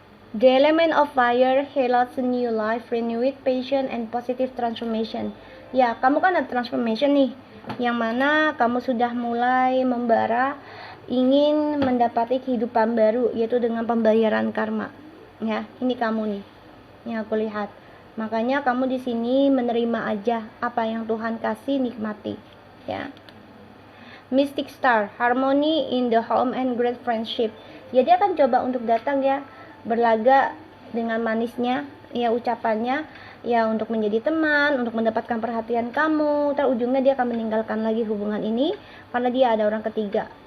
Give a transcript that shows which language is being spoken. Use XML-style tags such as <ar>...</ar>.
<en>The element of fire heralds a new life, renewed passion and positive transformation.</en> <id>Ya, kamu kan ada transformation nih, yang mana kamu sudah mulai membara, ingin mendapati kehidupan baru, yaitu dengan pembayaran karma. Ya, ini kamu nih, yang aku lihat. Makanya kamu di sini menerima aja apa yang Tuhan kasih, nikmati. Ya.</id> <en>Mystic Star, harmony in the home and great friendship.</en> <id>Ya, dia akan coba untuk datang ya, berlaga dengan manisnya ya ucapannya ya, untuk menjadi teman, untuk mendapatkan perhatian kamu. Ujungnya dia akan meninggalkan lagi hubungan ini karena dia ada orang ketiga.</id>